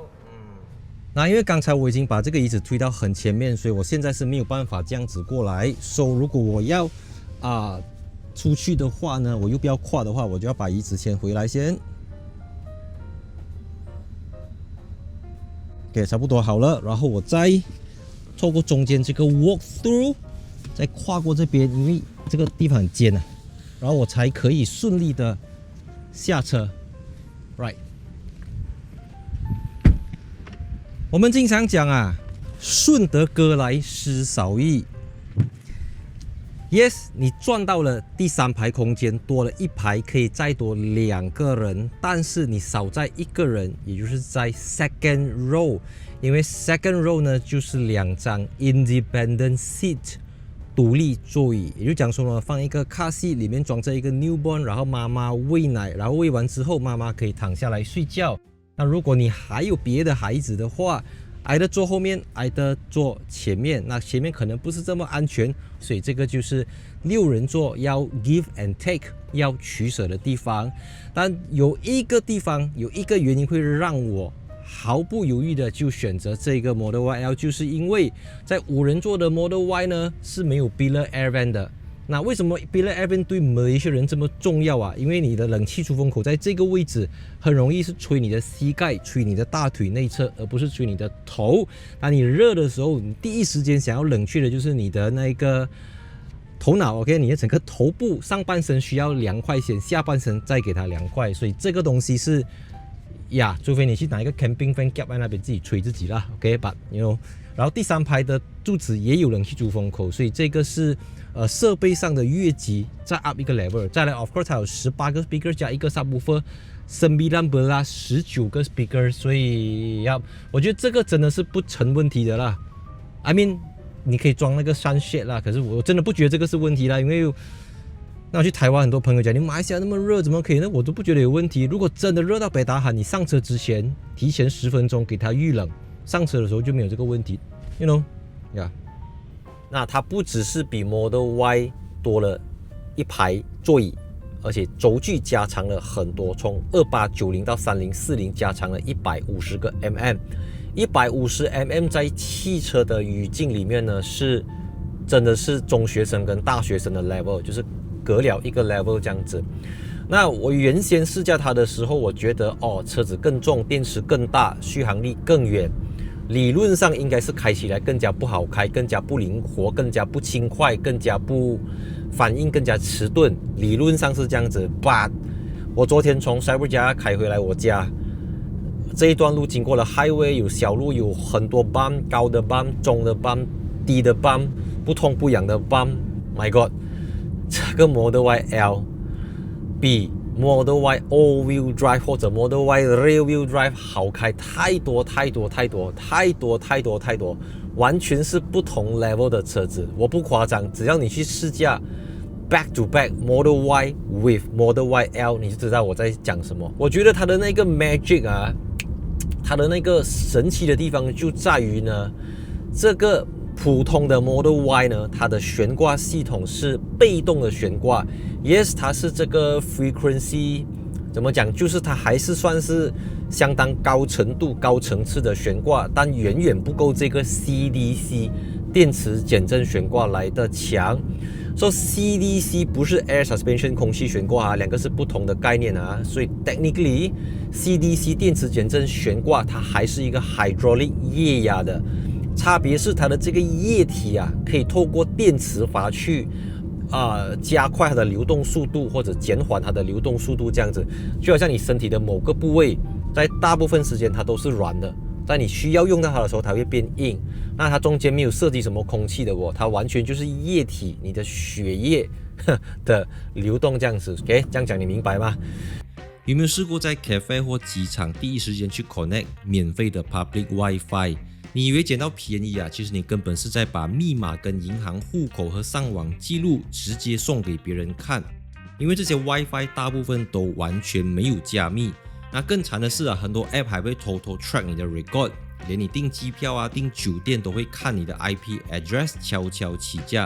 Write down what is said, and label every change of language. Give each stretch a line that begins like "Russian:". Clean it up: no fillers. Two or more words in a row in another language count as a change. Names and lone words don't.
Chinese: 那因為剛才我已經把這個椅子推到很前面，所以我現在是沒有辦法這樣子過來。如果我要出去的話呢，我又不要跨的話，我就要把椅子先回來先。OK， 差不多好了，然後我再透過中間這個
English: walk through，
Chinese: 再跨過這邊，因為這個地方很尖啊，然後我才可以順利的下車。Right。我們經常講順得哥來失少意。Yes， 你賺到了第3排空間，多了 1排可以再多2個人，但是你少載1個人，也就是在
English: second row，
Chinese: 因為
English: second row
Chinese: 呢就是2張
English: independent seat
Chinese: 獨立座椅，也就講說呢，放一個
English: car seat，
Chinese: 裡面裝着一個 newborn， 然後媽媽餵奶，然後餵完之後媽媽可以躺下來睡覺。那如果你還有別的孩子的話，挨的坐後面，挨的坐前面，那前面可能不是這麼安全，所以這個就是 6人座要
English: give and take
Chinese: 要取捨的地方。但有一個地方，有一個原因會讓我毫不猶豫的就選擇這個 Model YL，就是因為在5人座的 Model Y 呢是沒有
English: Billiard Air Vent
Chinese: 的。那為什麼
English: Billiard Air Vent
Chinese: 對馬來西亞人這麼重要啊？因為你的冷氣出風口在這個位置，很容易是吹你的膝蓋、吹你的大腿內側，而不是吹你的頭。當你熱的時候，你第一時間想要冷卻的就是你的那個頭腦 ，OK， 你的整個頭部上半身需要涼快先，下半身再給它涼快。所以這個東西是呀，除非你去拿一個
English: camping fan cap
Chinese: 在那邊自己吹自己啦 ，
English: OK，but you know，
Chinese: 然後第3排的柱子也有冷氣出風口，所以這個是設備上的越級再 up 一個 level。再來 ，
English: of course
Chinese: 它有18個 speaker 加一個 subwoofer， 19個 speaker， 所以我覺得這個真的是不成問題的啦。
English: I mean，
Chinese: 你可以裝那個 sunshade 啦，可是我真的不覺得這個是問題啦，因為那我去台灣，很多朋友講你馬來西亞那麼熱，怎麼可以呢？我都不覺得有問題。如果真的熱到北大喊，你上車之前提前10分鐘給它預冷，上車的時候就沒有這個問題 ，
English: you know， yeah。
Chinese: 那它不只是比 Model Y 多了一排座椅，而且軸距加長了很多，從2890到3040加長了150個 mm。150 mm 在汽車的語境裡面呢，是真的是中學生跟大學生的 level， 就是隔了一個 level 這樣子。那我原先試駕它的時候，我覺得車子更重，電池更大，續航力更遠，理論上應該是開起來更加不好開，更加不靈活，更加不輕快，更加不反應更加遲鈍，理論上是這樣子。But 我昨天從 Cyberjaya 開回來我家，這一段路經過了 highway， 有小路，有很多 bump， 高的 bump， 中的 bump， 低的 bump， 不痛不癢的 bump。
English: My God，
Chinese: 這個 Model YL 比 Model Y All-Wheel Drive 或者 Model Y Rear-Wheel Drive 好開太多，完全是不同 level 的車子。我不誇張，只要你去試駕
English: back to back Model Y with Model YL，
Chinese: 你就知道我在講什麼。我覺得它的那個 magic 啊，它的那個神奇的地方就在於呢，這個普通的 Model Y 呢，它的懸掛系統是被動的懸掛。Yes， 它是這個 frequency， 怎麼講？就是它還是算是相當高程度、高層次的懸掛，但遠遠不夠這個 CDC 電磁減震懸掛來的強。說 CDC 不是
English: Air Suspension
Chinese: 空氣懸掛啊，兩個是不同的概念啊。所以 technically CDC 電磁減震懸掛它還是一個 hydraulic 液壓的。差別是它的這個液體啊，可以透過電磁閥去加快它的流動速度，或者減緩它的流動速度，這樣子就好像你身體的某個部位，在大部分時間它都是軟的，在你需要用到它的時候，它會變硬。那它中間沒有設計什麼空氣的它完全就是液體，你的血液的流動這樣子。OK，這樣講你明白嗎？有沒有試過在 cafe 或機場第一時間去 connect 免費的
English: public WiFi？
Chinese: 你以為撿到便宜啊？其實你根本是在把密碼跟銀行戶口和上網記錄直接送給別人看，因為這些 WiFi 大部分都完全沒有加密。那更慘的是啊，很多 App 還會偷偷 track 你的 record， 連你訂機票啊、訂酒店都會看你的
English: IP address，
Chinese: 悄悄起價。